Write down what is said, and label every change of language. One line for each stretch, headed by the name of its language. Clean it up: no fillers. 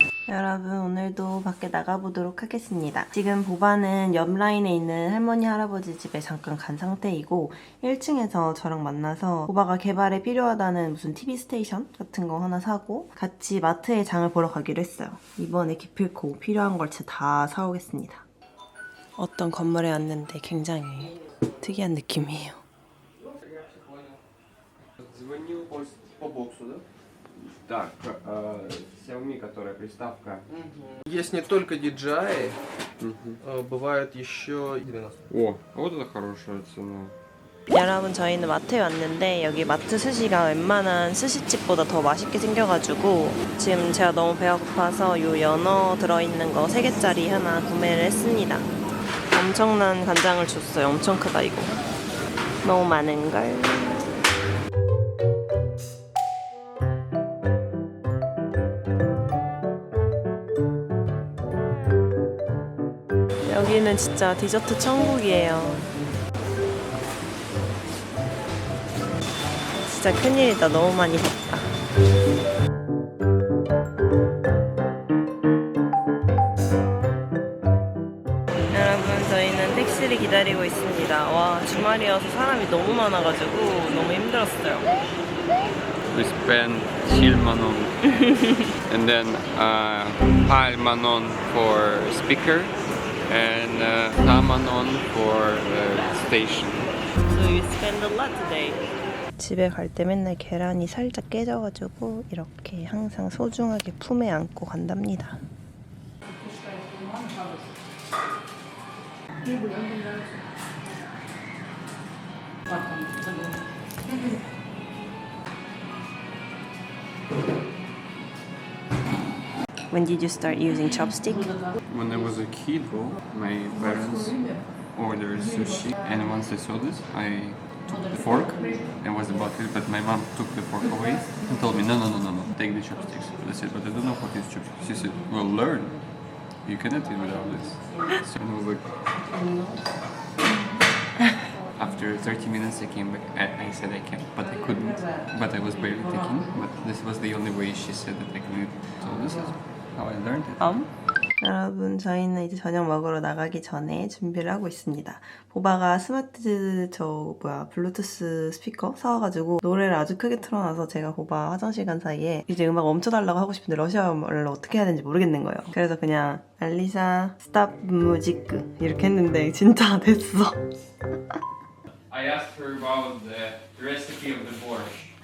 Korean: 여러분, 오늘도 밖에 나가보도록 하겠습니다. 지금 보바는 옆 라인에 있는 할머니 할아버지 집에 잠깐 간 상태이고 1층에서 저랑 만나서 보바가 개발에 필요하다는 무슨 TV 스테이션 같은 거 하나 사고 같이 마트에 장을 보러 가기로 했어요. 이번에 기필코 필요한 걸 진짜 다 사오겠습니다. 어떤 건물에 왔는데 굉장히 특이한 느낌이에요.
Russian: Звонил по боксу, да? Так, Xiaomi, которая приставка. Есть не только DJI, бывает еще 90. О, вот это хорошая цена.
Korean: 여러분, 저희는 마트에 왔는데 여기 마트 스시가 웬만한 스시집보다 더 맛있게 생겨가지고 지금 제가 너무 배가 고파서 요 연어 들어있는 거 3개짜리 하나 구매를 했습니다. 엄청난 간장을 줬어요. 엄청 크다 이거. 너무 많은걸. 여기는 진짜 디저트 천국이에요. 진짜 큰일이다. 너무 많이 샀다. 여러분, 저희는 택시를 기다리고 있습니다. 와, 주말이어서 사람이 너무 많아가지고 너무 힘들었어요.
English: We spent Silmanon and then Palmanon for speaker and Tamanon for station. So you spend a lot today.
Korean: 집에 갈 때 맨날 계란이 살짝 깨져가지고 이렇게 항상 소중하게 품에 안고 간답니다.
English: When did you start using chopstick? When I was a kid, my parents ordered sushi, and once they saw this, I took the fork and was about to, but my mom took the fork away and told me, no, take the chopsticks. I said, but I don't know what is chopsticks. She said, well, learn. You cannot eat without this. So I was like, after 30 minutes I came back, I said I can, but I couldn't, but I was barely taking, but this was the only way she said that I could eat. So this is how I learned it.
Korean: 여러분, 저희는 이제 저녁 먹으러 나가기 전에 준비를 하고 있습니다. 보바가 스마트 블루투스 스피커 사와가지고 노래를 아주 크게 틀어놔서 제가 보바 화장실 간 사이에 이제 음악 멈춰달라고 하고 싶은데 러시아어를 어떻게 해야 되는지 모르겠는 거예요. 그래서 그냥 알리사 스탑 뮤직 이렇게 했는데 진짜 됐어.
English: I asked her about the recipe of the borscht.